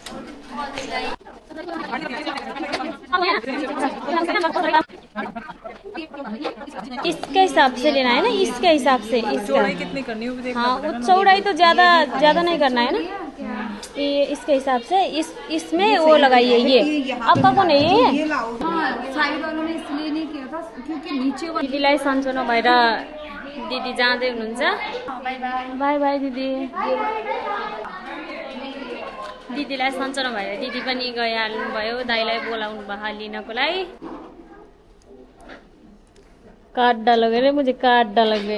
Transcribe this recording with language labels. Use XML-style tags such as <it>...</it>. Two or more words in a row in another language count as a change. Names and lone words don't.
<hi>इसके हिसाब से लेना है ना, इसके हिसाब से इसका चौड़ाई कितनी करनी है देखना। हाँ वो चौड़ाई तो ज्यादा नहीं करना है ना। ये इसके हिसाब से इसमें वो लगाइए। ये आपका कौन है ये? साइड वालों ने इसलिए नहीं किया था क्योंकि नीचे</hi> <ne>दिदीलाई सन्चो नभएर दिदी जाँदै हुनुहुन्छ।</ne> <en>bye bye</en> <ne>दिदी। दिदीलाई सन्चो नभएर दिदी पनि गइहाल्नु भयो। दाइलाई बोलाउनु भयो लिनको लागि।</ne> <hi>काट डालोगे रे मुझे काट डालोगे।</hi>